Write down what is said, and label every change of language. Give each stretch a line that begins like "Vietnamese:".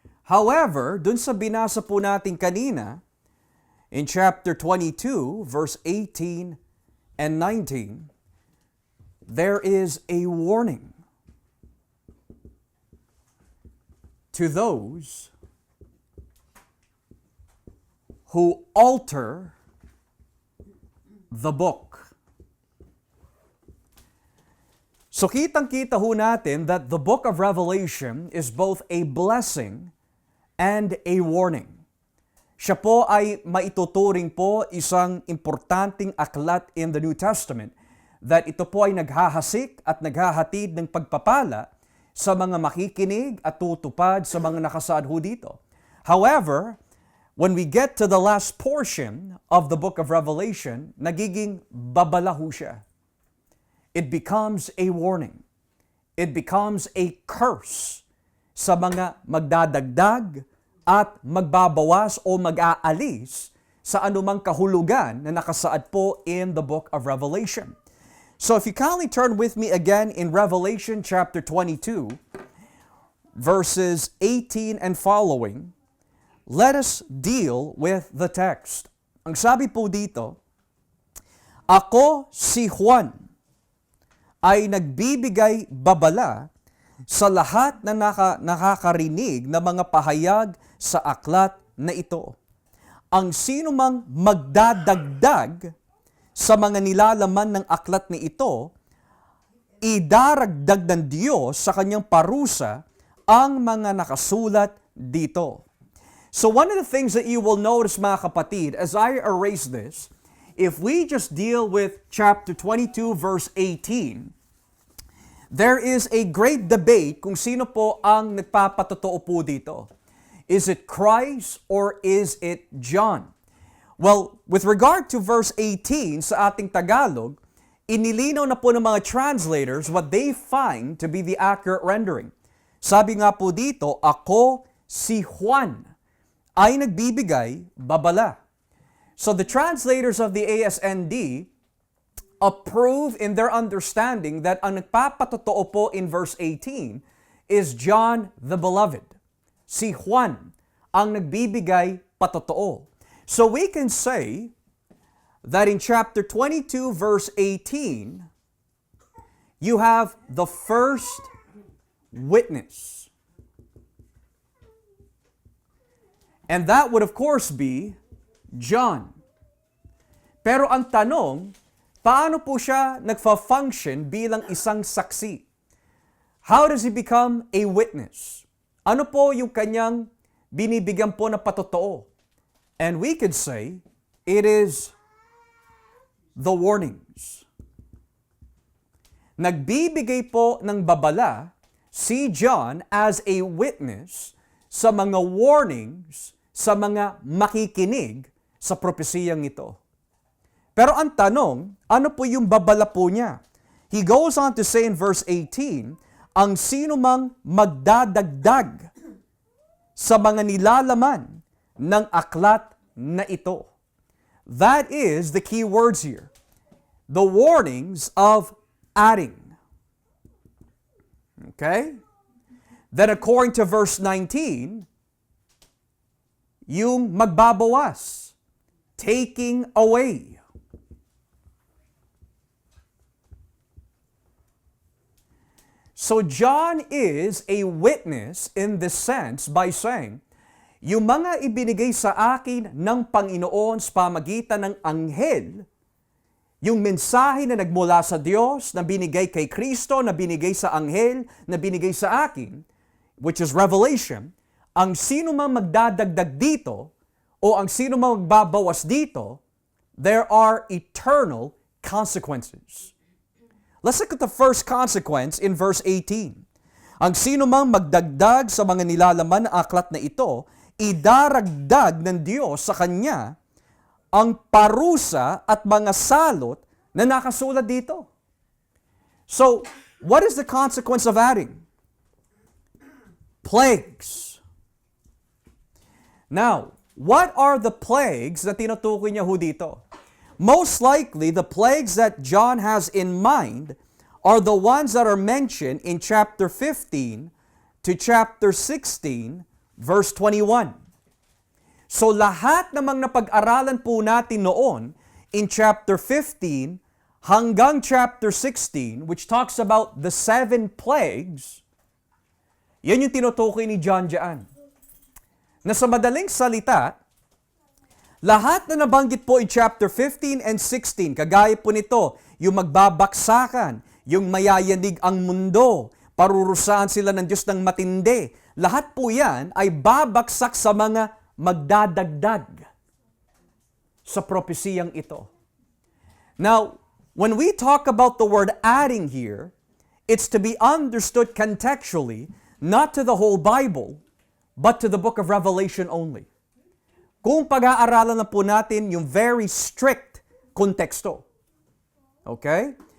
English: However,
Filipino: dun sa binasa po natin kanina,
English: in chapter 22, verse 18 and 19, there is a warning to those who alter the book. So
Filipino: kitang-kita ho natin
English: that the book of Revelation is both a blessing and a warning.
Filipino: Siya po ay maituturing po isang importanteng aklat
English: in the New Testament
Filipino: that ito po ay naghahasik at naghahatid ng pagpapala sa mga makikinig at tutupad sa mga nakasaad ho dito.
English: However, when we get to the last portion of the book of Revelation,
Filipino: nagiging babala ho siya.
English: It becomes a warning. It becomes a curse
Filipino: sa mga magdadagdag at magbabawas o mag-aalis sa anumang kahulugan na nakasaad po
English: in the book of Revelation. So if you kindly turn with me again in Revelation chapter 22, verses 18 and following, let us deal with the text.
Filipino: Ang sabi po dito, ako si Juan ay nagbibigay babala sa lahat na nakakarinig na mga pahayag sa aklat na ito. Ang sino mang magdadagdag sa mga nilalaman ng aklat na ito, idaragdag ng Diyos sa kanyang parusa ang mga nakasulat dito.
English: So one of the things that you will notice
Filipino: mga kapatid,
English: as I erase this, if we just deal with chapter 22 verse 18, there is a great debate
Filipino: kung sino po ang nagpapatotoo po dito.
English: Is it Christ or is it John? Well, with regard to verse 18
Filipino: sa ating Tagalog, inilinaw na po ng mga
English: translators what they find to be the accurate rendering.
Filipino: Sabi nga po dito, ako si Juan ay nagbibigay babala.
English: So the translators of the ASND approve in their understanding that
Filipino: ang nagpapatotoo po
English: in verse 18 is John the Beloved.
Filipino: Si Juan ang nagbibigay patotoo.
English: So we can say that in chapter 22 verse 18, you have the first witness. And that would of course be John.
Filipino: Pero ang tanong, paano po siya nagfa-function bilang isang saksi?
English: How does he become a witness?
Filipino: Ano po yung kanyang binibigyan po na patotoo?
English: And we could say, it is the warnings.
Filipino: Nagbibigay po ng babala si John
English: as a witness
Filipino: sa mga warnings sa mga makikinig sa propesiyang ito. Pero ang tanong, ano po yung babala po niya?
English: He goes on to say in verse 18,
Filipino: ang sino mang magdadagdag sa mga nilalaman ng aklat na ito.
English: That is the key words here. The warnings of adding. Okay? Then according to verse 19,
Filipino: yung magbabawas,
English: taking away. So John is a witness in this sense by saying,
Filipino: yung mga ibinigay sa akin ng Panginoon sa pamagitan ng anghel, yung mensahe na nagmula sa Diyos, na binigay kay Kristo, na binigay sa anghel, na binigay sa akin,
English: which is Revelation,
Filipino: ang sino mang magdadagdag dito, o ang sino mang magbabawas dito,
English: there are eternal consequences. Let's look at the first consequence in verse 18.
Filipino: Ang sino mang magdagdag sa mga nilalaman ng aklat na ito, idaragdag ng Diyos sa kanya ang parusa at mga salot na nakasulat dito.
English: So, what is the consequence of adding? Plagues. Now, what are the plagues
Filipino: na tinutukoy niya ho dito?
English: Most likely, the plagues that John has in mind are the ones that are mentioned in chapter 15 to chapter 16, verse 21.
Filipino: So lahat namang napag-aralan po natin noon in chapter 15 hanggang chapter 16,
English: which talks about the 7 plagues,
Filipino: yan yung tinutukoy ni John diyan. Na sa madaling salita, lahat na nabanggit po
English: in chapter 15 and 16,
Filipino: kagaya po nito, yung magbabaksakan, yung mayayanig ang mundo, parurusahan sila ng Diyos ng matindi, lahat po yan ay babaksak sa mga magdadagdag sa propesiyang ito.
English: Now, when we talk about the word adding here, it's to be understood contextually, not to the whole Bible, but to the book of Revelation only.
Filipino: Kung pag-aaralan na po natin yung
English: very strict
Filipino: konteksto. Okay?